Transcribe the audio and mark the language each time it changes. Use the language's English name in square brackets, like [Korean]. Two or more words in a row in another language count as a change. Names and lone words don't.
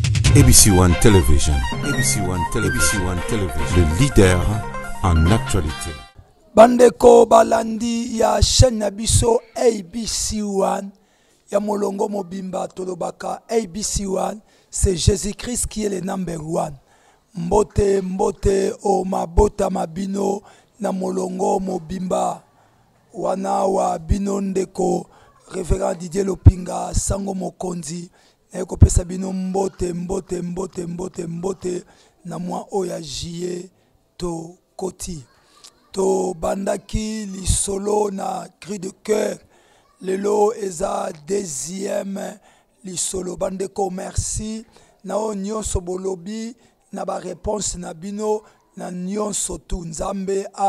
[French] ABC One Television. ABC One Television. ABC One Television. Le leader en actualité. [Lingala] Bandeko balandi ya chaîne nabiso ABC One. Ya molongo mobimba tolobaka ABC One. [French] C'est Jésus-Christ qui est le [English] number one. [Lingala] Mbote mbote o mabota mabino na molongo mobimba. Wana wa bino ndeko révérend Didier Lopinga sango mokonzi. Eko pesa bino mbote mbote mbote mbote mbote na mwa oya jie to koti to bandaki lisolo na [French] cri de cœur [Lingala] lelo eza deuxième lisolo bandeko merci na o nyonso bolobi na ba réponse na bino na nyonso tu nzambe a